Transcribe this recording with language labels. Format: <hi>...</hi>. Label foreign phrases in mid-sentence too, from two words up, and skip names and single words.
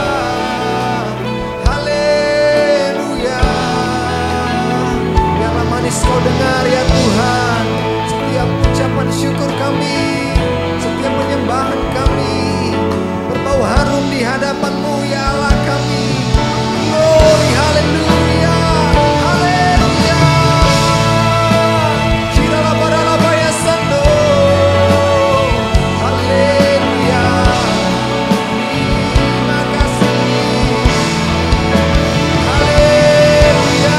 <id>Haleluya. Biarlah manis Kau dengar ya Tuhan. Setiap ucapan syukur kami, setiap penyembahan kami, berbau harum di hadapan-Mu ya Allah kami. Glory, haleluya, haleluya. Shiralabaralabaya Sando. Haleluya. Terima kasih. Haleluya.</id>